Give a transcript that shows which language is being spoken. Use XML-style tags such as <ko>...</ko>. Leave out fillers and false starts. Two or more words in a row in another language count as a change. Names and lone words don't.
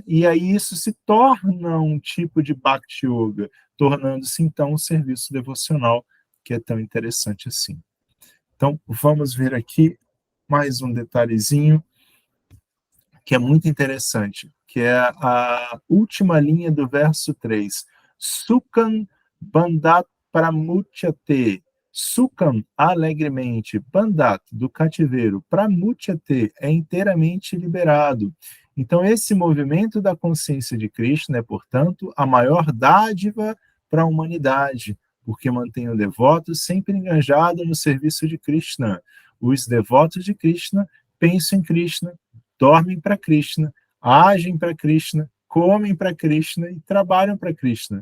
<pt>E aí isso se torna um tipo de Bhakti Yoga, tornando-se então um serviço devocional que é tão interessante assim. Então, vamos ver aqui mais um detalhezinho que é muito interessante, que é a última linha do verso 3.</pt> <sa>Sukam Bandat Pramutyate.</sa> <pt>Sukam, alegremente. Bandat, do cativeiro. Pramutyate, é inteiramente liberado. Então, esse movimento da consciência de Krishna é, portanto, a maior dádiva para a humanidade, porque mantém o devoto sempre engajado no serviço de Krishna. Os devotos de Krishna pensam em Krishna, dormem para Krishna, agem para Krishna, comem para Krishna e trabalham para Krishna.</pt>